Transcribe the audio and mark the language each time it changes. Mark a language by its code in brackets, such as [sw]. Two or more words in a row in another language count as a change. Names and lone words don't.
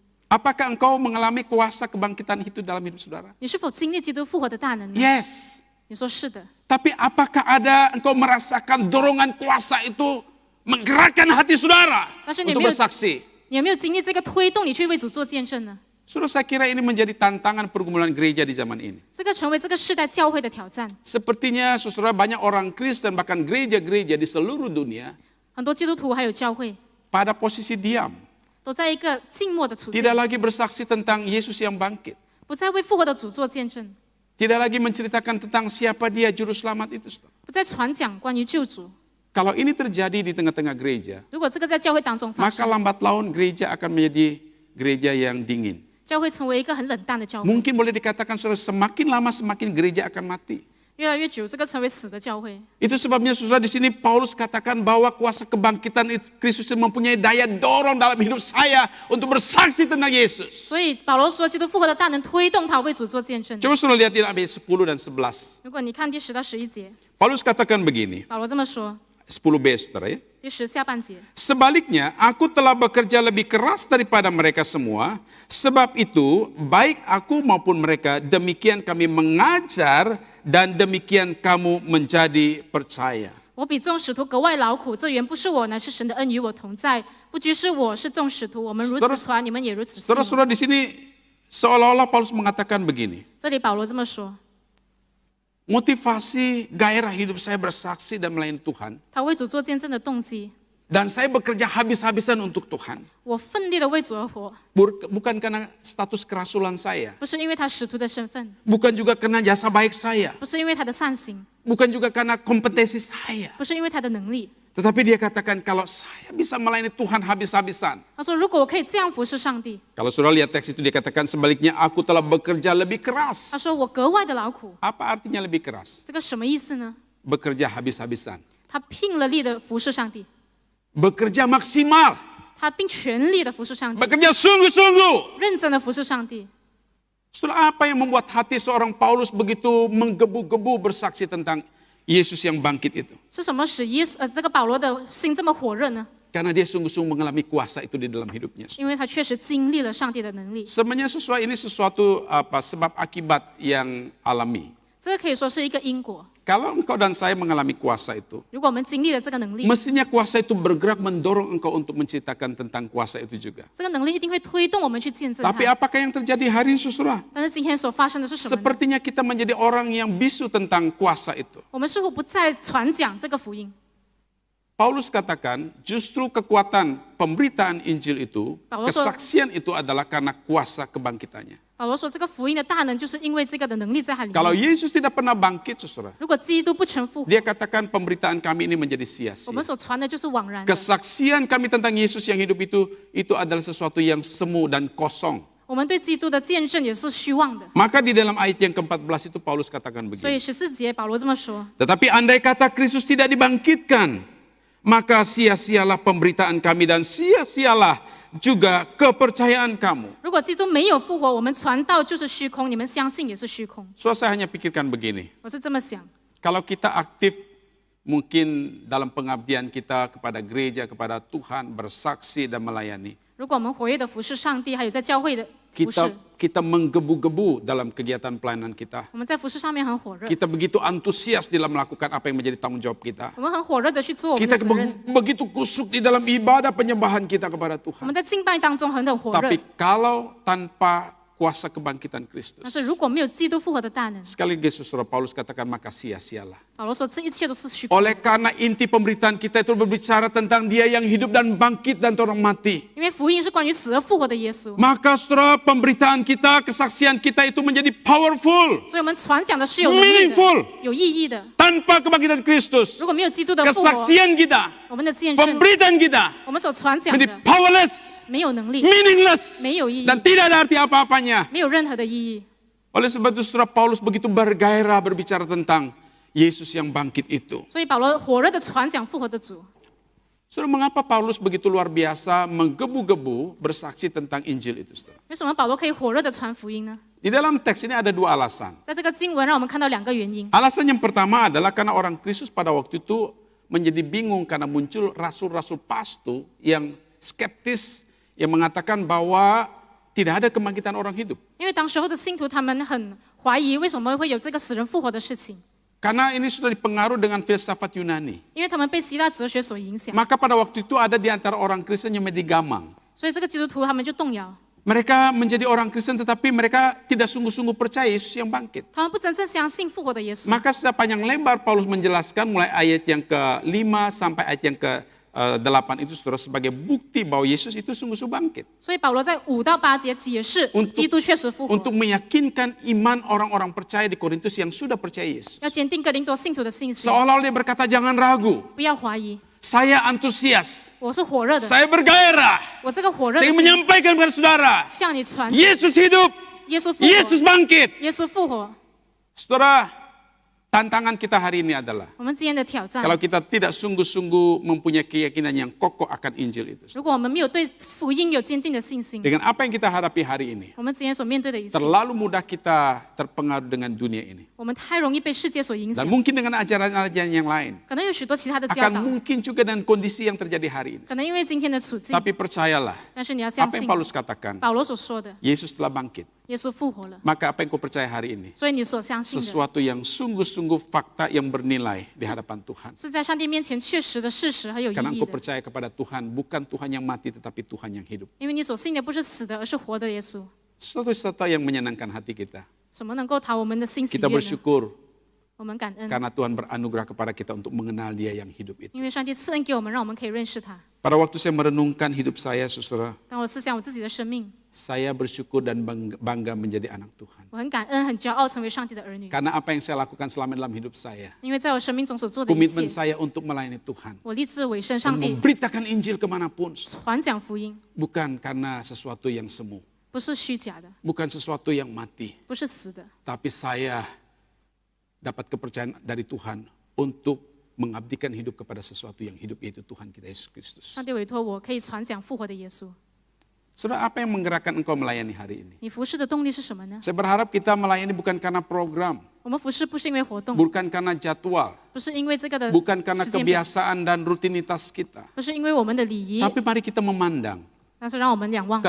[id] Apakah engkau mengalami kuasa kebangkitan itu dalam hidup saudara? [zh] 你是否经历基督复活的大能呢？ Yes. 你说是的， [id] Tapi apakah ada engkau merasakan dorongan kuasa itu menggerakkan hati saudara Pastor, untuk ni bersaksi? [zh] 你有没有经历这个推动你去为主做见证呢？ [id] Saudara, saya kira ini menjadi tantangan pergumulan gereja di zaman ini. [zh] 这个成为这个世代教会的挑战。 [id] Sepertinya saudara banyak orang Kristen bahkan gereja-gereja di seluruh dunia [zh] 很多基督徒还有教会 [id] pada posisi diam. [zh] 都在一个静默的处境， [id] Tidak lagi bersaksi tentang Yesus yang bangkit. [zh] 不再为复活的主做见证， [id] Tidak lagi menceritakan tentang siapa dia juru selamat itu. Saudara. [zh] 不再传讲关于救主。 [id] Kalau ini terjadi di tengah-tengah gereja, [zh] 如果这个在教会当中发 [id] maka [zh] 生， [id] lambat laun gereja akan menjadi gereja yang dingin. [zh] 教会成为一个很冷淡的教会， [id] Mungkin boleh dikatakan saudara, semakin lama semakin gereja akan mati. [zh] 越来越久，这个成为死的教会。 [id] Itu sebabnya saudara di sini Paulus katakan bahwa kuasa kebangkitan Kristus mempunyai daya dorong dalam hidup saya untuk bersaksi tentang Yesus. [zh] 所以保罗说，基督复活的大能推动他为主做见证。 [id] Coba saudara lihat di ayat 10 dan 11. [zh] 如果你看第10到11节， [id] Paulus katakan begini, [zh] 保罗这么说： [id] 10b saudara ya. [zh] 第10下半节。 [id] Sebaliknya, aku telah bekerja lebih keras daripada mereka semua. Sebab itu, baik aku maupun mereka, demikian kami mengajar dan demikian kamu menjadi percaya. [zh] 我比众使徒格外劳苦，这原不是我，乃是神的恩与我同在。不拘是我，是众使徒，我们如此传，你们也如此信。 [id] Saudara-saudara di sini seolah-olah Paulus mengatakan begini. [zh] 这里保罗这么说， [id] Motivasi gairah hidup saya bersaksi dan melayani Tuhan. [zh] 他为主做见证的动机， [id] Dan saya bekerja habis-habisan untuk Tuhan. [zh] 我奋力的为主而活， [id] Bukan karena status kerasulan saya. [zh] 不是因为他使徒的身份， [id] Bukan juga karena jasa baik saya. [zh] 不是因为他的善行， [id] Bukan juga karena kompetensi saya. [zh] 不是因为他的能力。 [id] Tetapi dia katakan kalau saya bisa melayani Tuhan habis-habisan. [zh] 他说，如果我可以这样服侍上帝， [id] Kalau saudara lihat teks itu dia katakan sebaliknya aku telah bekerja lebih [zh] 他 [id] keras. [zh] 说我格外的劳苦。 [id] Apa artinya lebih keras? [zh] 这个什么意思呢？ [id] Bekerja habis-habisan. [zh] 他拼了力的服侍上帝， [id] Bekerja maksimal. [zh] 他并全力的服侍上帝， [id] Bekerja sungguh-sungguh. [zh] 认真的服侍上帝。 [id] Saudara, apa yang membuat hati seorang Paulus begitu menggebu-gebu bersaksi tentang Yesus yang bangkit itu? [zh] 是什么使这个保罗的心这么火热呢？ [id] Karena dia sungguh-sungguh mengalami kuasa itu di dalam hidupnya. [zh] 因为他确实经历了上帝的能力。 [id] Sebenarnya ini sesuatu sebab akibat yang alami. [zh] 这个可以说是一个因果。 [id] Kalau engkau dan saya mengalami kuasa itu, [zh] 如果我们经历了这个能力， [id] mestinya kuasa itu bergerak mendorong engkau untuk menceritakan tentang kuasa itu juga. [zh] 这个能力一定会推动我们去见证它。 [id] Tapi apakah yang terjadi hari ini, saudara? [zh] 但是今天所发生的是什么呢？ [id] Sepertinya kita menjadi orang yang bisu tentang kuasa itu. [zh] 我们似乎不再传讲这个福音。 [id] Paulus katakan justru kekuatan pemberitaan Injil itu, Paulus- kesaksian itu adalah karena kuasa kebangkitannya. [zh] 保罗说，这个福音的大能就是因为这个的能力在它里 [id] Kalau [zh] 面。 [id] Yesus tidak pernah bangkit, saudara, [zh] 如果基督不曾复活， [id] dia katakan pemberitaan kami ini menjadi [zh] 我 [id] sia-sia. [zh] 们所传的就是枉然的。 [id] Kesaksian kami tentang Yesus yang hidup itu adalah sesuatu yang semu dan kosong. [zh] 我们对基督的见证也是虚妄的。 [id] Maka di dalam ayat yang ke-14 itu Paulus katakan [zh] 所以 [id] begini. [zh] 14节保罗这么说： [id] Tetapi andai kata Kristus tidak dibangkitkan, maka sia-sialah pemberitaan kami dan sia-sialah juga kepercayaan kamu. [zh] 如果基督没有复活，我们传道就是虚空，你们相信也是虚空。 [id] So saya hanya pikirkan begini. [zh] 我是这么想。 [id] Kalau kita aktif mungkin dalam pengabdian kita kepada gereja, kepada Tuhan, bersaksi dan melayani. [zh] 如果我们活跃的服侍上帝，还有在教会的服侍， [id] Kita menggebu-gebu dalam kegiatan pelayanan kita. [zh] 我们在服侍上面很火热， [id] Kita begitu antusias dalam melakukan apa yang menjadi tanggung jawab kita. [zh] 我们很火热的去做我们 [id] Kita [zh] 的责任。 [id] begitu kusuk di dalam ibadah penyembahan kita kepada [zh] 我 [id] Tuhan. [zh] 们在敬拜当中很火热 [id] Tapi，kalau tanpa kuasa kebangkitan [zh] 但 [id] Kristus, [zh] 是如果没有基督复活的大能， [id] sekali lagi saudara Paulus katakan maka sia-sialah. [zh] 保罗说这一切都是虚空， [id] Oleh karena inti pemberitaan kita itu berbicara tentang Dia yang hidup dan bangkit dan orang mati. [zh] 因为福音是关于死而复活的耶稣， [id] Maka saudara pemberitaan kita, kesaksian kita itu menjadi powerful. [zh] 所以我们传讲的是有能力 [id] Meaningful. [zh] 的、有意义的。 [id] Tanpa kebangkitan Kristus, [zh] 如果没有基督的复活， [id] kesaksian kita, [zh] 我们的见证， [id] pemberitaan kita [zh] 我们所传讲 [id] menjadi [zh] 的 [id] powerless, [zh] 没有能力， [id] meaningless, [zh] 没有意义， [id] dan tidak ada arti apa-apanya. [zh] 没有任何的意义。 [id] Oleh sebab itu saudara Paulus begitu bergairah berbicara tentang Yesus yang bangkit itu. [zh] 所以保罗火热的传讲复活的主。 [id] Saudara, mengapa Paulus begitu luar biasa menggebu-gebu bersaksi tentang Injil itu, saudara? [zh] 为什么保罗可以火热的传福音呢？ [id] Di dalam teks ini ada dua alasan. [zh] 在这个经文让我们看到两个原因。 [id] Alasan yang pertama adalah karena orang Kristus pada waktu itu menjadi bingung karena muncul rasul-rasul palsu yang skeptis yang mengatakan bahwa tidak ada kebangkitan orang hidup. [zh] 因为当时候的信徒他们很怀疑为什么会有这个死人复活的事情， [id] Karena ini sudah dipengaruhi dengan filsafat Yunani. [zh] 因为他们被希腊哲学所影响， [id] Maka pada waktu itu ada di antara orang Kristen yang menjadi gamang. [zh] 所以这个基督徒他们就动摇， [id] Mereka menjadi orang Kristen tetapi mereka tidak sungguh-sungguh percaya Yesus yang bangkit. [zh] 他们不真正相信复活的耶稣。 [id] Maka secara panjang lebar Paulus menjelaskan mulai ayat yang ke-5 sampai ayat yang ke-8 itu saudara sebagai bukti bahwa Yesus itu sungguh-sungguh bangkit. [zh] 所以保罗在5到8节解释 [id] Untuk- [zh] 基督确实复活， [id] Untuk meyakinkan iman orang-orang percaya di Korintus yang sudah percaya Yesus. [zh] 要坚定哥林多信徒的信心， [id] Seolah-olah dia berkata jangan ragu. [zh] 不要怀疑。 [id] Saya antusias. [zh] 我是火热的， [id] Saya bergairah. [zh] 我这个火热的 [id] Saya [zh] 心 [id] menyampaikan kepada saudara. [zh] 向你传， [id] Yesus hidup. [zh] 耶稣复 [id] Yesus [zh] 活， [id] bangkit. [zh] 耶稣复活。 [id] Saudara, tantangan kita hari ini adalah [zh] 我们今天的挑战， [id] kalau kita tidak sungguh-sungguh mempunyai keyakinan yang kokoh akan Injil itu. [zh] 如果我们没有对福音有坚定的信心， [id] Dengan apa yang kita hadapi hari ini, [zh] 我们今天所面对的一切， [id] terlalu mudah kita terpengaruh dengan dunia ini. [zh] 我们太容易被世界所影响 [id] Dan，mungkin dengan ajaran-ajaran yang lain. [zh] 可能有许多其他的教 [id] Akan [zh] 导， [id] mungkin juga dengan kondisi yang terjadi hari ini. [zh] 可能因为今天的处境， [id] Tapi percayalah, [zh] 但是你要相 [id] apa [zh] 信 [id] yang Paulus katakan, [zh] 保罗所说的， [id] Yesus telah bangkit. [zh] 耶稣复活了， [id] Maka apa yang kau percaya hari ini? [zh] 所以你所相信的 [id] Sesuatu yang sungguh-sungguh fakta yang bernilai di hadapan Tuhan. [zh] 是在上帝面前确实的事实和有意 [id] Karena [zh] 义 [id] engkau [zh] 的， [id] percaya kepada Tuhan, bukan Tuhan yang mati tetapi Tuhan yang hidup. [zh] 因为你所信的不是死的，而是活的耶稣。 [id] Sesuatu yang menyenangkan hati kita. [zh] 什么能够讨我们的心喜 [id] Kita [zh] 悦呢？ [id] bersyukur [zh] 我们感恩， [id] karena Tuhan beranugerah kepada kita untuk mengenal Dia yang hidup itu. [zh] 因为上帝赐恩给我们，让我们可以认识他。 [id] Pada waktu saya merenungkan hidup saya, saudara, [zh] 当我思想我自己的生命， [id] saya bersyukur dan bangga menjadi anak Tuhan. [zh] 我很感恩、很骄傲成为上帝的儿女， [id] Karena apa yang saya lakukan selama dalam hidup saya, [zh] 因为在我生命中所做的一 [id] komitmen [zh] 切， [id] saya untuk melayani Tuhan, [zh] 我立志委身上 [id] untuk [zh] 帝， [id] memberitakan Injil kemanapun, [zh] 传讲福音， [id] bukan karena sesuatu yang semu, [zh] 不是虚假的， [id] bukan sesuatu yang mati, [zh] 不是死的， [id] tapi saya dapat kepercayaan dari Tuhan untuk mengabdikan hidup kepada sesuatu yang hidup, yaitu Tuhan kita Yesus Kristus. [zh] 上帝委托我可以传讲复活的耶稣。 [id] Saudara, apa yang menggerakkan engkau melayani hari ini? [zh] 你服侍的动力是什么呢？ [id] Saya berharap kita melayani bukan karena program, [zh] 我们服侍不是因为活动， [id] bukan karena jadwal, [zh] 不是因为这个的 [id] bukan karena [zh] 时间表， [id] kebiasaan dan rutinitas kita. [zh] 不是因为我们的礼仪， [id] Tapi mari kita memandang, [zh] 但是让我们仰望。